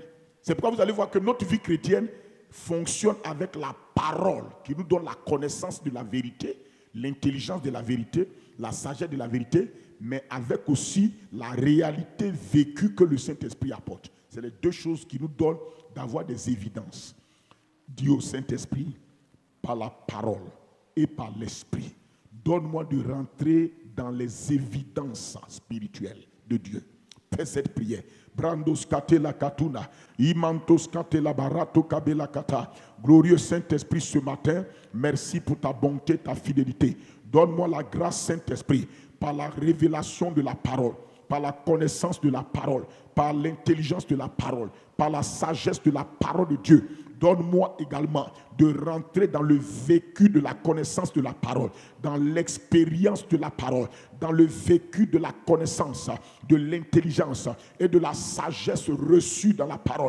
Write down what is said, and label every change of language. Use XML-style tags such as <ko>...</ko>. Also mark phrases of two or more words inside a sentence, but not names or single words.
<fr>C'est pourquoi vous allez voir que notre vie chrétienne fonctionne avec la parole qui nous donne la connaissance de la vérité, l'intelligence de la vérité, la sagesse de la vérité, mais avec aussi la réalité vécue que le Saint-Esprit apporte. C'est les deux choses qui nous donnent d'avoir des évidences. Dis au Saint-Esprit, par la parole et par l'Esprit, donne-moi de rentrer dans les évidences spirituelles de Dieu. Fais cette prière. Brandos katela katuna, imantos katela barato kabela kata. Glorieux Saint-Esprit, ce matin, merci pour ta bonté, ta fidélité. Donne-moi la grâce, Saint-Esprit, par la révélation de la parole, par la connaissance de la parole, par l'intelligence de la parole, par la sagesse de la parole de Dieu. Donne-moi également de rentrer dans le vécu de la connaissance de la parole, dans l'expérience de la parole, dans le vécu de la connaissance, de l'intelligence et de la sagesse reçue dans la parole.</fr>